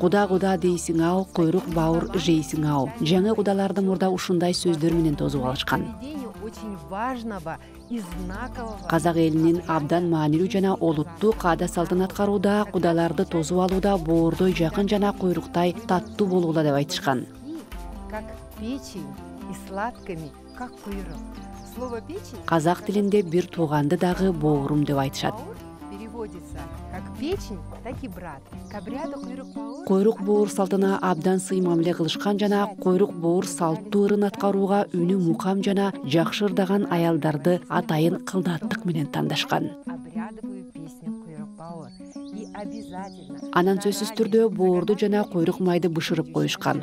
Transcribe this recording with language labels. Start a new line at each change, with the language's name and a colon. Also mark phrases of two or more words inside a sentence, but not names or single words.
Kazakh: Куда дейсиң ау, куйрук бауыр жейсиң ау.
Kyrgyz: Жаңы кудаларды мурда ушундай сөздөр менен тосуп алышкан. Казак элинин абдан маанилүү жана олуттуу каада салтын аткарууда, кудаларды тосуп алууда боордой жакын жана куйруктай таттуу болуула деп айтышкан.
Russian: Как печень и сладкими, как куйрук. Слово печень
Kyrgyz: казак тилинде бир тууганды дагы боорум деп айтышат.
Russian: Как печень, так и брат. К обряду
Kyrgyz: Койрук боор салтына абдан сый мамиле кылышкан жана койрук боор салттуу ырын аткарууга үнү мукам жана жакшы ырдаган аялдарды атайын кылдаттык менен тандашкан. Анан сөзсүз түрдө боорду жана койрук майды бышырып коюшкан.